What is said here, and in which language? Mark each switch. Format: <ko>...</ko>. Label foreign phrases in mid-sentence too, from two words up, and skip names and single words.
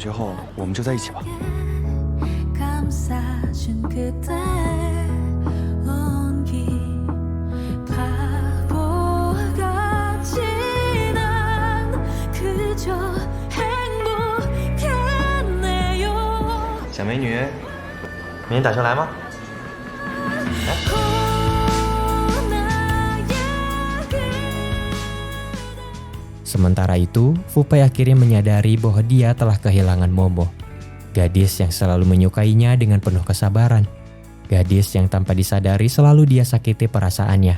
<zh>等考上大学后，我们就在一起吧。</zh> <ko>감싸준 그대의 온기 바보같이 난 그저 행복했네요</ko> <zh>小美女，明天打车来吗？</zh> <id>Sementara itu, Fu-pei akhirnya menyadari bahwa dia telah kehilangan Momo. Gadis yang selalu menyukainya dengan penuh kesabaran. Gadis yang tanpa disadari selalu dia sakiti perasaannya.</id>